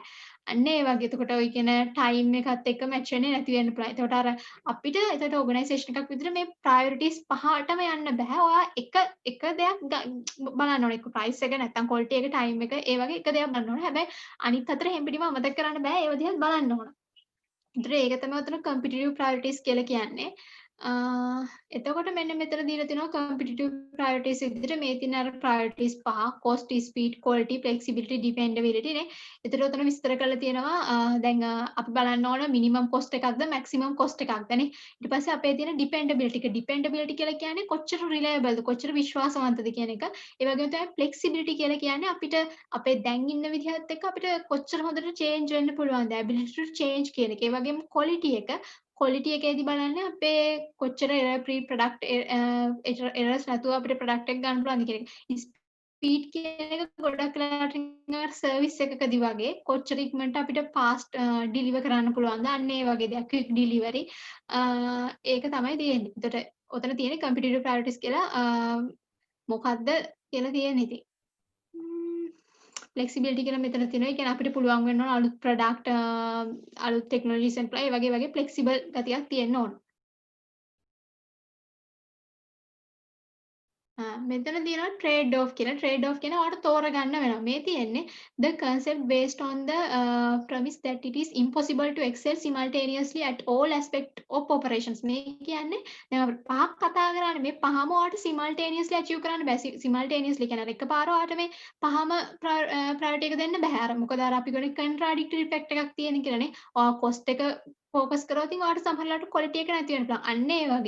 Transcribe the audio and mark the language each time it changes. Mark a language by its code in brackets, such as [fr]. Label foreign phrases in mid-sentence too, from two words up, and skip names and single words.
[si] අන්න ඒ වගේ. එතකොට ඔය කියන time එකත් එක්ක match වෙන්නේ නැති වෙන්න පුළුවන්. එතකොට අර අපිට එතකොට organisation එකක් විදිහට මේ priorities පහටම යන්න බෑ. ඔයා එක දෙයක් බලන්න ඕනේ. එක price එක නැත්නම් quality එක time එක ඒ වගේ එක දෙයක් බලන්න ඕනේ. හැබැයි අනිත් අතට හැම්පිටිම අමතක කරන්න බෑ. ඒව දිහා බලන්න ඕන. ඒතර ඒක තමයි උතන [en] competitive priorities [si] කියලා කියන්නේ. එතකොට මෙන්න මෙතන දීලා තියෙනවා [en] competitive priorities [si] විදිහට මේ තියෙන අර priorities පහ [en] cost, speed, quality, flexibility, dependability [si] නේ. ඒතර උතන විස්තර කරලා තියෙනවා දැන් අපි බලන්න ඕන [en] minimum cost [si] එකක්ද [en] maximum cost [si] එකක්ද නේ. ඊට පස්සේ අපේ තියෙන dependability එක. dependability කියලා කියන්නේ කොච්චර reliableද කොච්චර විශ්වාසවන්තද කියන එක. ඒ වගේම තමයි flexibility කියලා කියන්නේ අපිට අපේ දැන් ඉන්න විදිහත් එක්ක අපිට කොච්චර හොඳට change වෙන්න පුළුවන්ද [en] ability to change [si] කියන එක. ඒ වගේම quality එක quality එකේදී බලන්නේ අපේ කොච්චර [en] error free product [si] errors නැතුව අපිට product එක ගන්න පුළුවන්ද කියන එක. ස්පීඩ් කියන එක ගොඩක් වෙලාවට සර්විස් එකකදී වගේ කොච්චර ඉක්මනට අපිට [en] fast deliver [si] කරන්න පුළුවන්ද අන්න ඒ වගේ දෙයක් [en] quick delivery [si] ඒක තමයි තියෙන්නේ. එතකොට ඔතන තියෙන්නේ [en] competitive priorities [si] කියලා මොකද්ද කියලා තියෙන්නේ ඉතින්. ෆ්ලෙක්සිබිලිටි කියලා මෙතන තියෙනවා. ඒ කියන්නේ අපිට පුළුවන් වෙන්න ඕන අලුත් ප්‍රොඩක්ට් අලුත් [en] technologies employ [si] ඒ වගේ ෆ්ලෙක්සිබල් ගතියක් තියෙන්න ඕන. මෙතන තියෙනවා [en] trade off [si] කියලා. [en] trade off [si] කියන ඔයාලට තෝරගන්න වෙනවා. මේ තියෙන්නේ [en] the concept based on the premise that it is impossible to excel simultaneously at all aspect of operations. [si] මේ කියන්නේ දැන් අපි පහක් කතා කරානේ මේ පහම ඔයාලට [en] simultaneously achieve [si] කරන්න බෑ. simultaneously කියන්නේ එකපාර ඔයාලට මේ පහම priority එක දෙන්න බෑ. අර මොකද අර අපි කියන්නේ [en] contradictory effect [si] එකක් තියෙන කියලානේ. ඔයා cost එක focus කරොත් ඉතින් ඔයාලට සමහරවිට quality එක නැති වෙන්න පුළුවන්. අන්න ඒ වගේ.